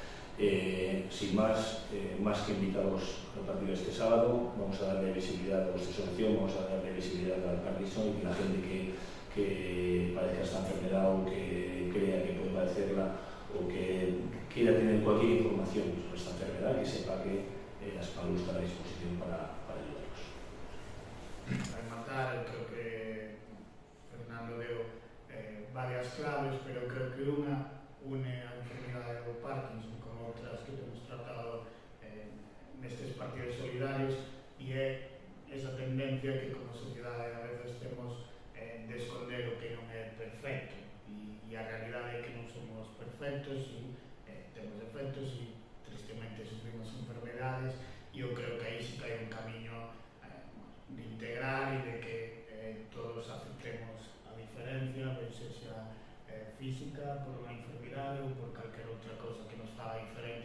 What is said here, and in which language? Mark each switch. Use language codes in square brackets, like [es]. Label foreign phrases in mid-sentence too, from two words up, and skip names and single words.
[es] Sin más, más que invitados a partir de este sábado, vamos a darle visibilidad a vuestra asociación, vamos a darle visibilidad al Parkinson, y que la gente que padezca esta enfermedad o que crea que puede padecerla o que quiera tener cualquier información sobre esta enfermedad, que sepa que Aspalu está a disposición para ayudarlos. [gl] Para rematar, [es] creo que Fernando dio varias claves, pero creo que una une [gl] a enfermedade do Parkinson con outras que temos tratado nestes partidos solidarios, e é esa tendencia que como sociedade a veces temos de esconder o que non é perfecto, e a realidade é que non somos perfectos e temos defectos e tristemente sufrimos enfermedades, e eu creo que aí sí que hai un camiño de integrar e de que todos aceptemos a diferencia, ben sexa física, por unha enfermedade ou por calquer outra cosa que nos faga diferente.